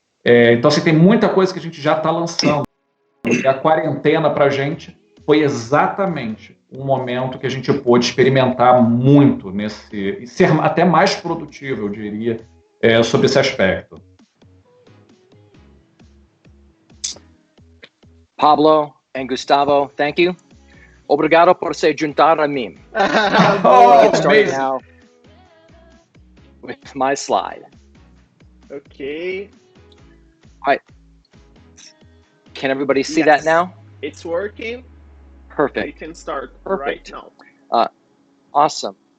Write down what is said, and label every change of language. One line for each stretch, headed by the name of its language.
Portuguese: Então, assim, tem muita coisa que a gente já está lançando. E a quarentena para a gente foi exatamente um momento que a gente pôde experimentar muito e ser até mais produtivo, eu diria, sobre esse aspecto.
English: Pablo and Gustavo, thank you.
Portuguese: Obrigado por se juntar a mim.
English: Get started now with my slide. Okay. All right. Can everybody see that now? It's working. Perfect. We can start Perfect. right now. Awesome.